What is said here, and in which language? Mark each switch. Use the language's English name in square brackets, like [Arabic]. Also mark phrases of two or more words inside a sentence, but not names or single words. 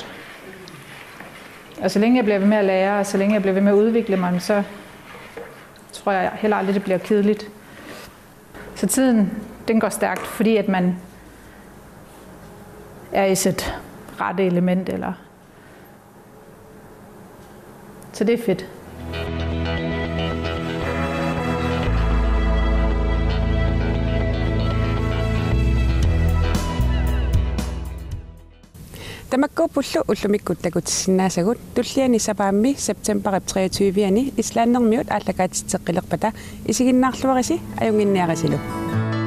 [Danish] Og så længe jeg bliver ved med at lære, og så længe jeg bliver ved med at udvikle mig, så tror jeg heller aldrig, det bliver kedeligt. Så tiden, den går stærkt, fordi at man er i sit rette element. Eller. Så det er fedt. [Kalaallisut] Tamakko pullu ullumikkuttakutissinnaassagut tulliani sapaammi september 23 islannermiut aallakaatitteqqilerpata isiginnaarluarisi ajunginniarisilu.